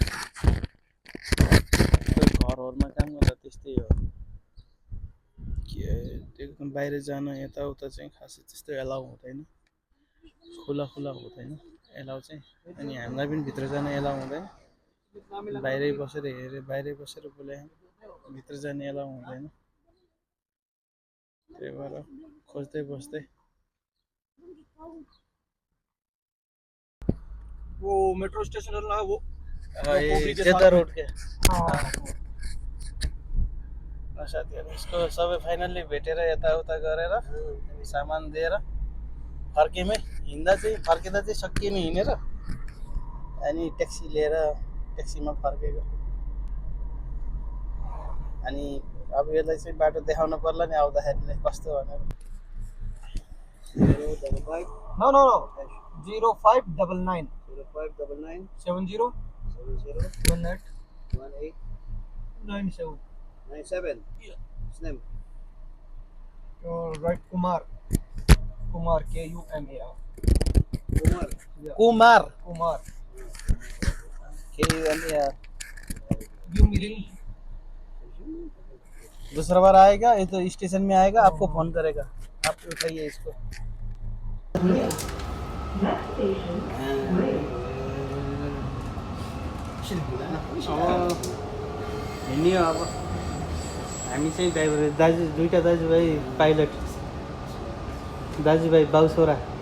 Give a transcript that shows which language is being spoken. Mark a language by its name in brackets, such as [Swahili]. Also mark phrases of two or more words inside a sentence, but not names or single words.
[Nepali] घरहरूमा काम गर्दा त्यस्तै हो के एकदम बाहिर जान यताउता चाहिँ खासै त्यस्तो एलाउ हुँदैन खुला हुँदैन एलाउ चाहिँ अनि हामीलाई पनि भित्र जान एलाउ हुँदैन बाहिरै बसेर बोले भित्र जाने एलाउ हुँदैन त्यही भएर खोज्दै बस्दै [Hindi] वो मेट्रो स्टेशन है वो [Nepali] जेता रोड के साथीहरु यसको सबै फाइनल्ली भेटेर यताउता गरेर सामान दिएर फर्किँदा चाहिँ सकिएन हिँडेर अनि ट्याक्सी लिएर ट्याक्सीमा फर्केको अनि अब यसलाई चाहिँ बाटो देखाउन पर्ला नि आउँदाखेरि कस्तो भनेर [English] No 0599 70 18 97 Yeah. His name? right Kumar KUMAR Kumar. Yeah. कुमार Kumar. [Nepali] के गर्ने यार [English] You meeting? [Hindi] दूसरा बार आएगा ये तो स्टेशन में आएगा आपको फोन करेगा आप उठाइए इसको [Nepali] अब हिँड्ने हो अब हामी चाहिँ ड्राइभर दाजु दुईवटा दाजुभाइ पाइलट दाजुभाइ बाउ छोरा